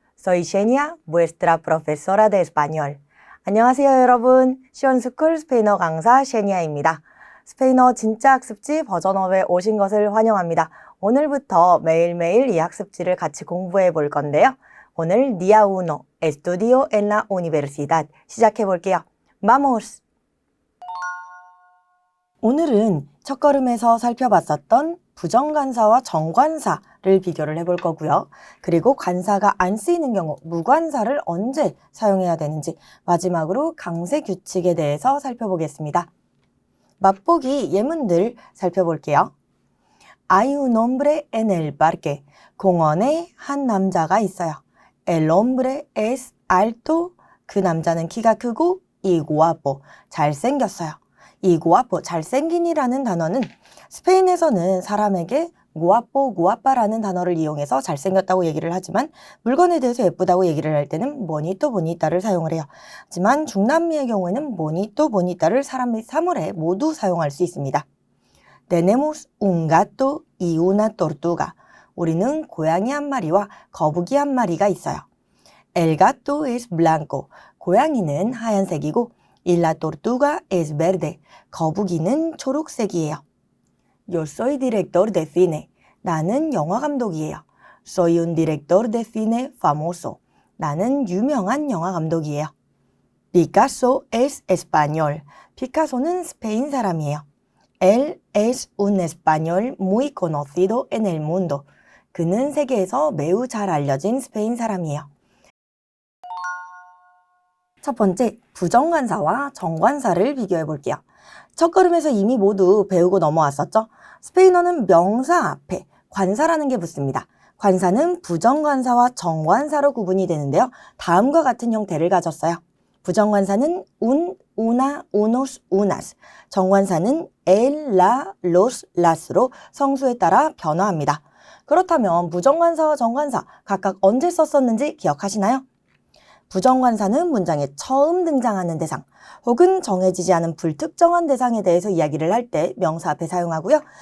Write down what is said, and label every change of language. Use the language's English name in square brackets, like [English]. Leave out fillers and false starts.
[Spanish] Soy Xenia, vuestra profesora de español. [Korean] 안녕하세요 여러분, 시원스쿨 스페인어 강사 셰니아입니다. 스페인어 진짜 학습지 버전업에 오신 것을 환영합니다. 오늘부터 매일매일 이 학습지를 같이 공부해 볼 건데요. 오늘 [Spanish] Día 1, Estudio en la Universidad [Korean] 시작해 볼게요. [Spanish] Vamos! [Korean] 오늘은 첫걸음에서 살펴봤었던 부정관사와 정관사를 비교를 해볼 거고요. 그리고 관사가 안 쓰이는 경우 무관사를 언제 사용해야 되는지 마지막으로 강세 규칙에 대해서 살펴보겠습니다. 맛보기 예문들 살펴볼게요. [Spanish] Hay un hombre en el parque. [Korean] 공원에 한 남자가 있어요. [Spanish] El hombre es alto. [Korean] 그 남자는 키가 크고 [Spanish] y guapo. [Korean] 잘생겼어요. 이 guapo, 잘생긴이라는 단어는 스페인에서는 사람에게 guapo, guapa라는 단어를 이용해서 잘생겼다고 얘기를 하지만 물건에 대해서 예쁘다고 얘기를 할 때는 bonito, bonita를 사용을 해요. 하지만 중남미의 경우에는 bonito, bonita를 사람 및 사물에 모두 사용할 수 있습니다. [Spanish] Tenemos un gato y una tortuga. [Korean] 우리는 고양이 한 마리와 거북이 한 마리가 있어요. [Spanish] El gato es blanco. [Korean] 고양이는 하얀색이고 [Spanish] y la tortuga es verde. [Korean] 거북이는 초록색이에요. [Spanish] Yo soy director de cine. [Korean] 나는 영화 감독이에요. [Spanish] Soy un director de cine famoso. [Korean] 나는 유명한 영화 감독이에요. [Spanish] Picasso es español. [Korean] 피카소는 스페인 사람이에요. [Spanish] Él es un español muy conocido en el mundo. [Korean] 그는 세계에서 매우 잘 알려진 스페인 사람이에요. 첫 번째, 부정관사와 정관사를 비교해 볼게요. 첫걸음에서 이미 모두 배우고 넘어왔었죠? 스페인어는 명사 앞에 관사라는 게 붙습니다. 관사는 부정관사와 정관사로 구분이 되는데요. 다음과 같은 형태를 가졌어요. 부정관사는 un, una, unos, unas. 정관사는 el, la, los, las로 성수에 따라 변화합니다. 그렇다면 부정관사와 정관사 각각 언제 썼었는지 기억하시나요? 부정관사는 문장에 처음 등장하는 대상 혹은 정해지지 않은 불특정한 대상에 대해서 이야기를 할 때 명사 앞에 사용하고요.